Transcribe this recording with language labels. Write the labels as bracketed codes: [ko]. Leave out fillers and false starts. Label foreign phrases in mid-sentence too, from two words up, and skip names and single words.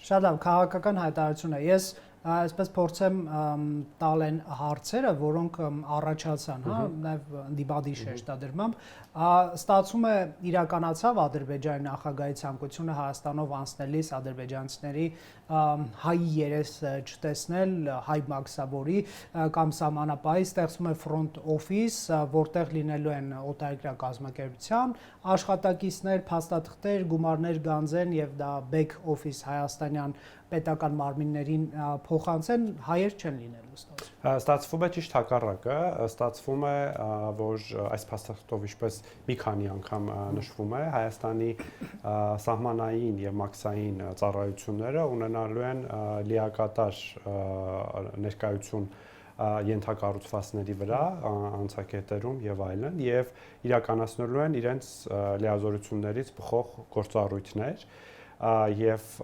[hy] Շատ լավ, քաղաքական հայտարարություն է։ Ես այսպես փորձեմ տալ են հարցերը, որոնք առաջացան, հա, նաև դիբատի շեշտադրմամբ, ստացվում է իրականացավ Ադրբեջանի նախագահի ցանկությունը Հայաստանով անցնելիս ադրբեջանցիների հայի երես չտեսնել, հայ մաքսավորի կամ սահմանապահի, ստեղծվում է [en] front office, [hy] որտեղ լինելու են օտարերկրյա կազմակերպության աշխատակիցներ, փաստաթղթեր, գումարներ գանձեն եւ դա [en] back office [hy] հայաստանյան պետական մարմիններին փոխանցեն, հայեր չեն լինելու ստացվում է ճիշտ հակառակը, ստացվում է, որ այս փաստաթղթով ինչպես մի քանի անգամ նշվում է, Հայաստանի սահմանային եւ մաքսային ծառայությունները ունենալու են լիակատար ներկայություն ենթակառուցվածքների վրա, անցակետերում եւ այլն, եւ իրականացնելու են իրենց լիազորություններից բխող գործառույթներ եւ